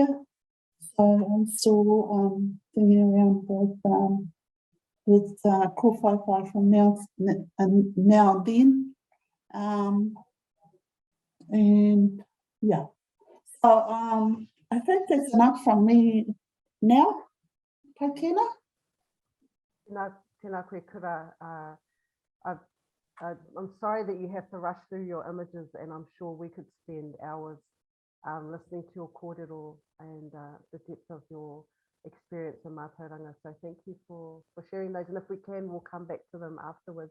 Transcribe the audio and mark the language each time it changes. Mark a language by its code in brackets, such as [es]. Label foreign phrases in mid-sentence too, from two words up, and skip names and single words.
[en] So I'm still thinking around with Kauwhata from now and then. And yeah, so I think that's enough from me now. Tēnā? [mi] Tēnā koe kura. [en] I'm sorry that you have to rush through your images, and I'm sure we could spend hours listening to your kōrero and the depth of your experience in mātauranga. So thank you for sharing those. And if we can, we'll come back to them afterwards.